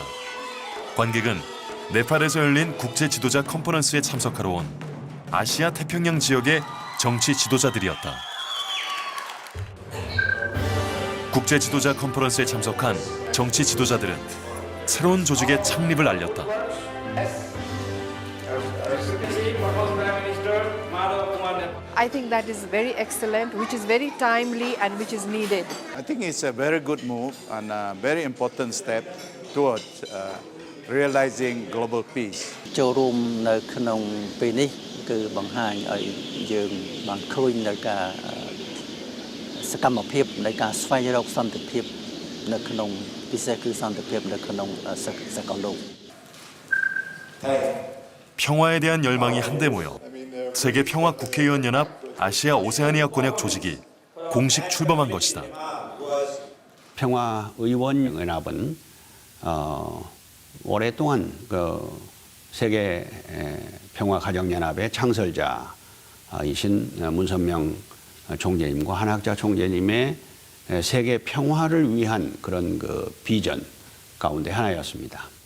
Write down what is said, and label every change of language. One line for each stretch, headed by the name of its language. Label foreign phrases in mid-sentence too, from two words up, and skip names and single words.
Korean: 관객은 네팔에서 열린 국제 지도자 컨퍼런스에 참석하러 온 아시아 태평양 지역의 정치 지도자들이었다. 국제 지도자 컨퍼런스에 참석한 정치 지도자들은 새로운 조직의 창립을 알렸다.
English: I think that is very excellent, which is very timely and which is needed. I think it's a very good move and a very important step towards realizing global peace.
Khmer: ចូលរួមនៅក្នុងពេលនេះគឺបង្ហាញឲ្យយើងបានឃើញនៅការសកម្មភាពនៃការស្វែងរកសន្តិភាពនៅក្នុងពិសេសគឺសន្តិភាពនៅក្នុងសកលលោក
Korean: 평화에 대한 열망이 한데 모여 세계평화 국회의원 연합 아시아 오세아니아 권역 조직이 공식 출범한 것이다. 평화의원 연합은 오랫동안 세계 평화가정연합의 창설자이신 문선명 총재님과 한학자 총재님의 세계 평화를 위한 그런 비전 가운데 하나였습니다.